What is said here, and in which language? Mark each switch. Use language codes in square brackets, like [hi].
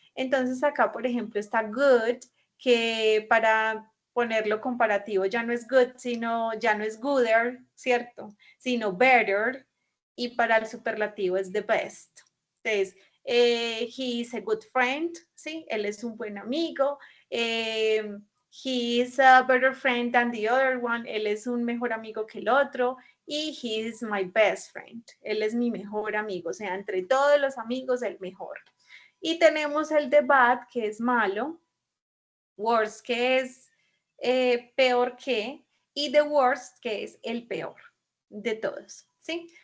[es] Entonces acá, por ejemplo, está good, que para ponerlo comparativo ya no es good, ya no es gooder, ¿cierto? Sino better, y para el superlativo es the best. Entonces, [en] he is a good friend, ¿sí? [es] Él es un buen amigo. [en] He is a better friend than the other one. [es] Él es un mejor amigo que el otro. Y [en] he is my best friend. [es] Él es mi mejor amigo. O sea, entre todos los amigos, el mejor. Y tenemos el de bad, que es malo. Worst, que es peor que. Y the worst, que es el peor de todos, ¿sí?